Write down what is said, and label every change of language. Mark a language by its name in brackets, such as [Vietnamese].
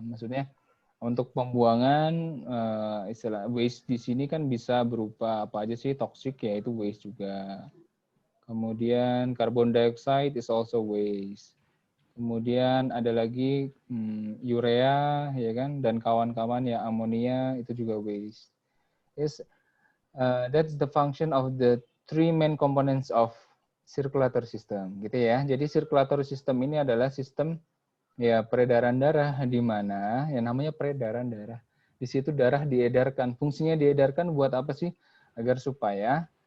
[Indonesian] Maksudnya untuk pembuangan istilah waste di sini kan bisa berupa apa aja sih, toxic ya itu waste juga. Kemudian [English] carbon dioxide is also waste. [Indonesian] Kemudian ada lagi urea ya kan dan kawan-kawan ya amonia itu juga waste. [English] That's the function of the 3 main components of circulatory system [Indonesian] gitu ya. Jadi circulatory system ini adalah sistem ya peredaran darah di mana yang namanya peredaran darah. Di situ darah diedarkan. Fungsinya diedarkan buat apa sih? Agar supaya